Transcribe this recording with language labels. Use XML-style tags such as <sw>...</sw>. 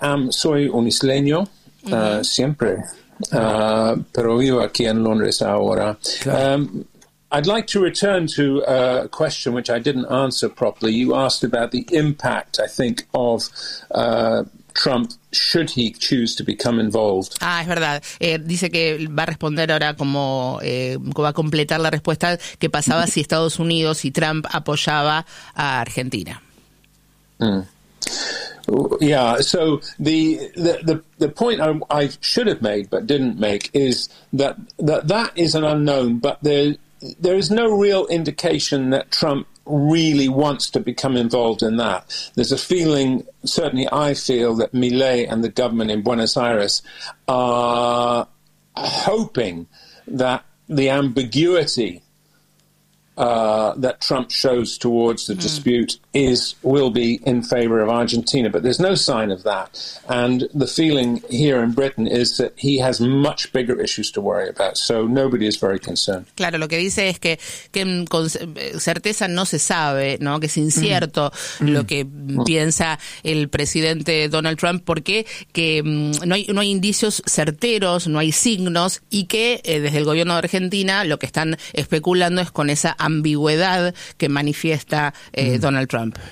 <es>Soy un isleño, siempre, pero vivo aquí en Londres ahora.</es> <en>I'd like to return to a question which I didn't answer properly. You asked about the impact, I think, of Trump, should he choose to become involved.</en> <es>Ah, es verdad. Dice que va a responder ahora como va a completar la respuesta que pasaba si Estados Unidos y Trump apoyaba a Argentina.</es> <en>So the point I should have made but didn't make is that is an unknown, but there is no real indication that Trump really wants to become involved in that. There's a feeling, certainly I feel, that Milei and the government in Buenos Aires are hoping that the ambiguity that Trump shows towards the dispute will be in favor of Argentina, but there's no sign of that. And the feeling here in Britain is that he has much bigger issues to worry about, so nobody is very concerned.</en> <es>Claro, lo que dice es que con certeza no se sabe, ¿no?, que es incierto lo que piensa el presidente Donald Trump, porque que no hay indicios certeros, no hay signos, y que desde el gobierno de Argentina lo que están especulando es con esa ambigüedad que manifiesta Donald Trump.</es>